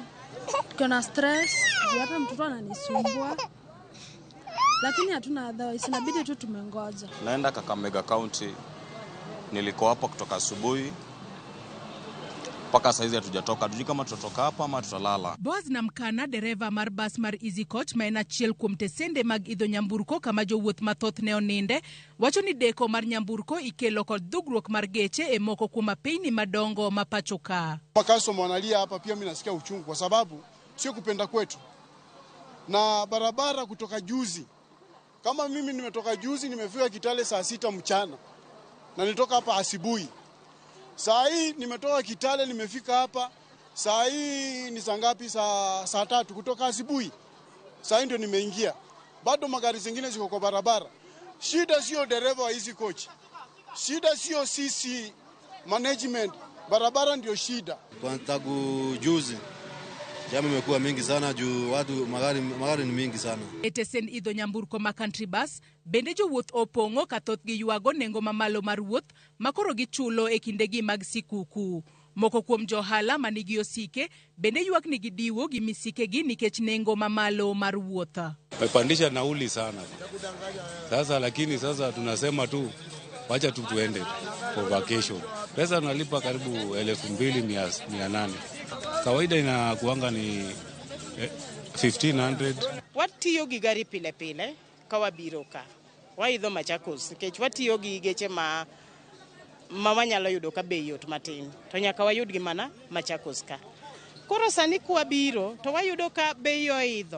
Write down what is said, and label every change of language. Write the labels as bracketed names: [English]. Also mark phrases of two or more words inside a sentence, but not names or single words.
[Swahili] Tuko na stress, hata mtoto ananisumbua. Lakini hatuna otherwise, inabidi tu tumengoja. Naenda Kakamega County. Nilikuwa hapa kutoka asubuhi mpaka saizi hatujatoka. Hatujui kama tutatoka hapa ama tutalala. [Luo (Kenya and Tanzania)] Boaz Namkana, dereva mar bas mar Easy Coach ma en achiel kuom tesende mag idho nyamburko kama jowuoth mathoth ne oninde, wacho ni deko mar nyamburko ikelo kod dhugruok mar geche e moko kuom apeyni madongo ma pacho ka. [Swahili] Customer wanalia hapa, pia mimi nasikia uchungu kwa sababu sio kupenda kwetu. Na barabara kutoka juzi, kama mimi nimetoka juzi nimefika Kitale saa 6 mchana na nilitoka hapa asubuhi. Saa hii nimetoka Kitale nimefika hapa, saa hii ni saa ngapi? Saa 3 kutoka asubuhi. Saa hii ndio nimeingia. Bado magari zingine ziko kwa barabara. Shida sio dereva wa Easy Coach. Shida sio sisi management. Barabara ndio shida. Kwa tangu juzi jamu imekuwa mingi sana juu watu magari ni mingi sana. [Luo (Kenya and Tanzania)] Etesen idho nyamburko ma [English] country bus [Luo (Kenya and Tanzania)] bende jowuoth opong'o ka thoth gi ywago nengo mamalo mar wuoth makoro gichulo e kindegi mag sikuku. Moko kuom johala manigi osike bende ywak ni gidiwo gi misikegi nikech nengo mamalo mar wuoth. [Swahili] Wamepandisha nauli sana. Lakini tunasema tu wacha tu tuende [English] for vacation. [Swahili] Pesa tunalipa karibu 2,800. Kawaida inakuanga ni 1,500. [Luo (Kenya and Tanzania)] Watiyo gi gari pile pile ka wabiro ka. Waidho Machakos nikech watiyo gi geche ma wanyalo yudo ka bei yot matin. To nyaka wayud gi mana Machakos ka. Koro sani kwa biro to wayudo ka bei oidho.